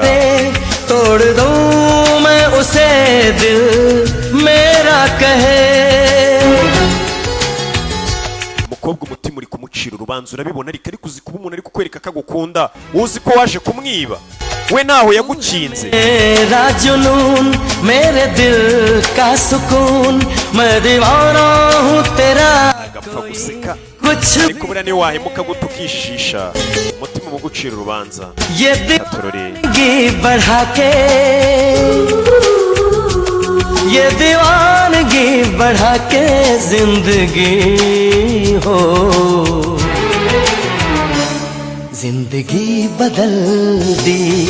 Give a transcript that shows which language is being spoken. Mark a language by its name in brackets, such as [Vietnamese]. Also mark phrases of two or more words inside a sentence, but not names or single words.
[Hindi] तोड़ दूं मैं उसे दिल मेरा कहे [Kinyarwanda] umukobwa umutima uri kumucira urubanza urabibona ariko uzi kuba umuntu ari kukwereka ko agukunda uzi ko waje kumwiba we naho yagukinze [Hindi] मेरा जुनून मेरे दिल का सुकून मैं दीवाना हूँ तेरा [Kinyarwanda] agapfa guseka ariko buriya niyo wahemuka guta ukishisha umutima uba ugucira urubanza [Hindi] ये दिलगी बढ़ा के ये दीवानगी बढ़ा के जिंदगी हो जिंदगी बदल दी